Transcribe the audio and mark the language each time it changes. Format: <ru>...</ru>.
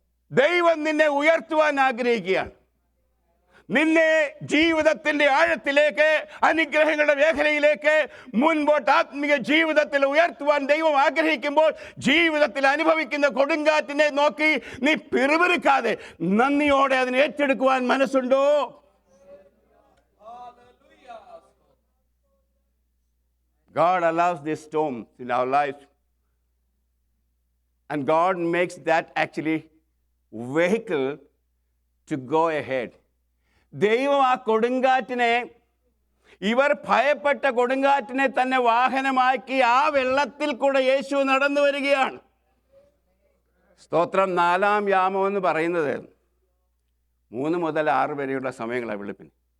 <ml>ദൈവം നിന്നെ ഉയർത്തുവാൻ ആഗ്രഹിക്കുകയാണ്. നിന്നെ ജീവിതത്തിൻ്റെ ആഴത്തിലേക്ക്, അനുഗ്രഹങ്ങളുടെ മേഖലയിലേക്ക്, മുൻപോട്ട് ആത്മീയ ജീവിതത്തിൽ ഉയർത്തുവാൻ ദൈവം ആഗ്രഹിക്കുമ്പോൾ ജീവിതത്തിൽ അനുഭവിക്കുന്ന കൊടുങ്കാറ്റിനെ നോക്കി നീ പിറുപിറുക്കാതെ നന്ദിയോടെ അതിനെ ഏറ്റെടുക്കുവാൻ മനസ്സുണ്ടോ?</ml> <en>God allows these storms in our lives, and God makes that actually vehicle to go ahead.</en> <ml>ദൈവം ആ കൊടുങ്കാറ്റിനെ, ഇവർ ഭയപ്പെട്ട കൊടുങ്കാറ്റിനെ തന്നെ വാഹനമാക്കി ആ വെള്ളത്തിൽ കൂടെ യേശു നടന്നു വരികയാണ്. സ്തോത്രം. 4-ാം യാമം എന്ന് പറയുന്നത് 3 മുതൽ 6 വരെയുള്ള സമയങ്ങളാണ് വെളുപ്പിന്.</ml>